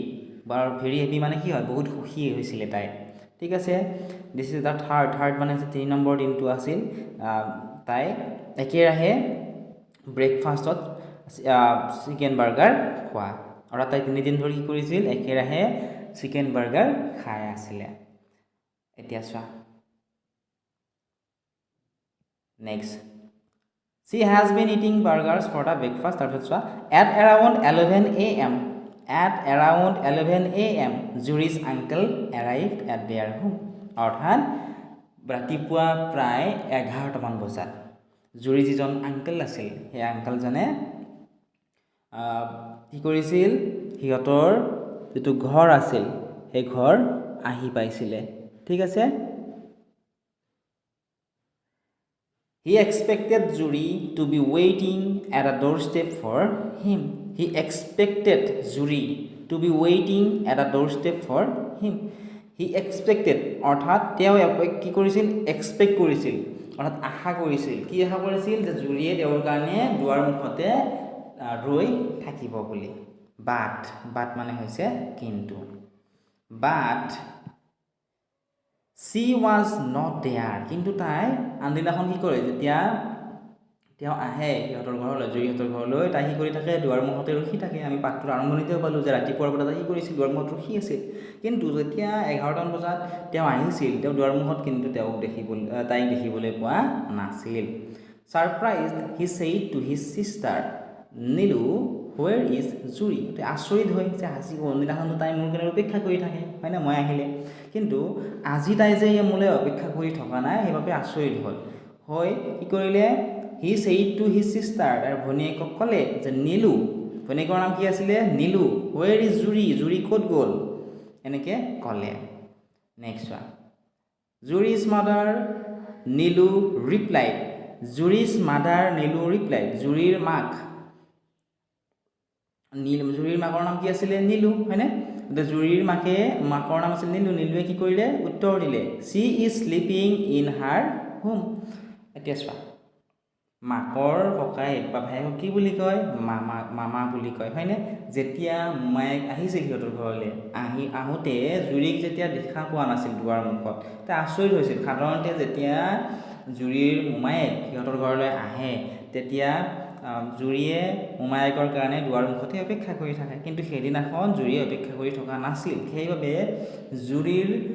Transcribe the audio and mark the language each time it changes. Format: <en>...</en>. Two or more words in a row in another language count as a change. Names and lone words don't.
<as>বা</as> <en>very happy</en> <as>মানে কি হয় বহুত সুখী হৈছিলে তাই ঠিক আছে</as> <en>this is the third</en> <as>মানে 3 নম্বৰ দিনটো আছিল তাই একেৰাহে ব্ৰেকফাষ্টত</as> <en>chicken burger</en> <as>খোৱা আৰু তাই 3 দিন ধৰি কি কৰিছিল একেৰাহে</as> <en>chicken burger</en> <as>খাই আছিলে এতিয়া চোৱা নেক্সট</as> <en>she has been eating burgers for the breakfast</en> <as>তাৰপিছত চোৱা</as> <en>at around 11 a.m. Zuri's uncle arrived at their home</en> <as>অৰ্থাৎ ৰাতিপুৱা প্ৰায় 11টামান বজাত জুৰি যিজন আংকেল আছিল সেই আংকেলজনে কি কৰিছিল সিহঁতৰ যিটো ঘৰ আছিল সেই ঘৰ আহি পাইছিলে ঠিক আছে</as> <en>He expected Zuri to be waiting at a doorstep for him. He expected Zuri to be waiting at a doorstep for him. He expected</en> <as>অৰ্থাৎ তেওঁ কি কৰিছিল এক্সপেক্ট কৰিছিল অৰ্থাৎ আশা কৰিছিল কি আশা কৰিছিল যে জুৰিয়ে তেওঁৰ কাৰণে দুৱাৰ মুখতে ৰৈ থাকিব বুলি বাট মানে হৈছে কিন্তু বাট</as> <en>she was not there</en> <as>কিন্তু তাই আনদিনাখন কি কৰে যেতিয়া তেওঁ আহে সিহঁতৰ ঘৰলৈ জুৰিহঁতৰ ঘৰলৈ তাই কি কৰি থাকে দুৱাৰ মুখতে ৰখি থাকে আমি পাঠটোৰ আৰম্ভণিতেও পালোঁ যে ৰাতিপুৱাৰ পৰা তাই কি কৰিছিল দুৱাৰ মুখত ৰখি আছিল কিন্তু যেতিয়া 11টামান বজাত তেওঁ আহিছিল তেওঁ দুৱাৰ মুখত কিন্তু তাইক দেখিবলৈ পোৱা নাছিল</as> <en>surprise he said to his sister Nilu where is Zuri</en> <as>আচৰিত হৈ যে আজি কোনদিনাখনতো তাই মোৰ কাৰণে অপেক্ষা কৰি থাকে হয় না মই আহিলে কিন্তু আজি তাই যে মোলৈ অপেক্ষা কৰি থকা নাই সেইবাবে আচৰিত হ'ল হৈ কি কৰিলে</as> <en>he said to his sister</en> <as>তাৰ ভনীয়েকক ক'লে যে নীলু ভনীয়েকৰ নাম কি আছিলে নীলু</as> <en>where is</en> <as>জুৰি ক'ত গ'ল এনেকৈ ক'লে নেক্সট চোৱা</as> <en>Zuri's mother Nilu replied</en> <as>জুৰিৰ মাকৰ নাম কি আছিলে নীলু হয়নে জুৰিৰ মাকৰ নাম আছিল নীলুৱে কি কৰিলে উত্তৰ দিলে</as> <en>she is sleeping in her home</en> <as>এতিয়া চোৱা মাকৰ ককায়েক বা ভায়েকক কি বুলি কয় মামা বুলি কয় হয়নে যেতিয়া মোমায়েক আহিছিল সিহঁতৰ ঘৰলৈ আহোঁতে জুৰিক যেতিয়া দেখা পোৱা নাছিল দুৱাৰ মুখত তাই আচৰিত হৈছিল সাধাৰণতে যেতিয়া জুৰিৰ মোমায়েক সিহঁতৰ ঘৰলৈ আহে তেতিয়া জুৰিয়ে মোমায়েকৰ কাৰণে দুৱাৰ মুখতে অপেক্ষা কৰি থাকে কিন্তু সেইদিনাখন জুৰিয়ে অপেক্ষা কৰি থকা নাছিল সেইবাবে জুৰিৰ</as>